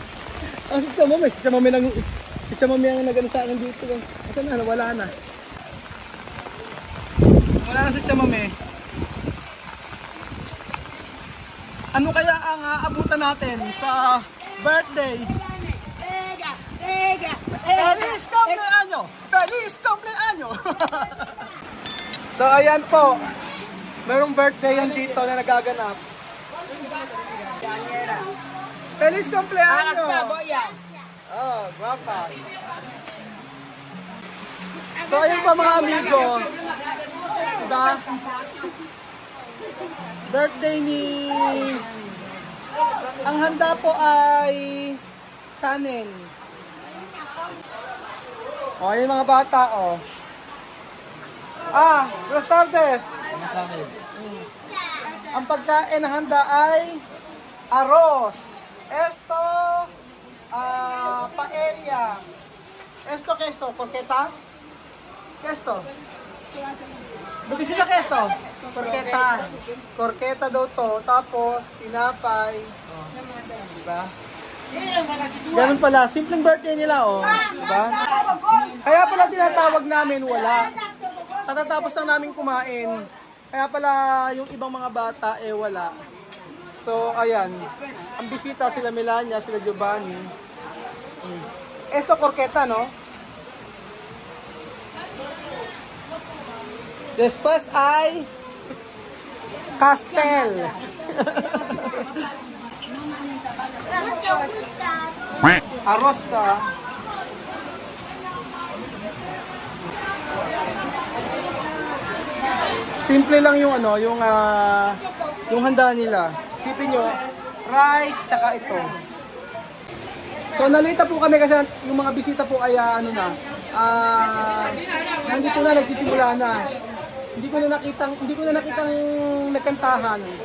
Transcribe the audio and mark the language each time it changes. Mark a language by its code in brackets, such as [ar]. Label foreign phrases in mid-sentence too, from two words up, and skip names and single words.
[tl] Si Chamame ang nag-ano sa akin dito. Asan na? Wala na. Wala na si Chamame. Ano kaya ang abutan natin sa birthday? [es] Feliz cumpleaños! Feliz cumpleaños! [tl] So, ayan po. Merong birthday yan dito na nagaganap. [es] Feliz cumpleaños! Oh, guapa. [tl] So ayun pa mga amigo. Diba? Birthday ni... Ang handa po ay kanin. O, yung mga bata, o. [es] Buenas tardes. [tl] Ang pagkain na handa ay arroz. [es] Esto, paella. Esto, ¿qué esto? ¿Porqueta? ¿Qué esto? Bebesita, ¿qué esto? Porqueta. [tl] Porqueta daw to. Tapos, tinapay. Diba? Ganun pala. Simpleng birthday nila, oh. Diba? Kaya pala tinatawag namin, wala. Katatapos lang namin kumain. Kaya pala yung ibang mga bata, wala. So, ayan. Ang bisita, sila Melania, sila Giovanni. [es] Esto, corqueta, no? Después ay Castel. [tl] Arroz, simple lang yung yung handa nila. Isipin nyo, rice, tsaka ito. So nalita po kami kasi yung mga bisita po ay hindi po na nagsisimula na. Hindi ko na nakitang nagkantahan.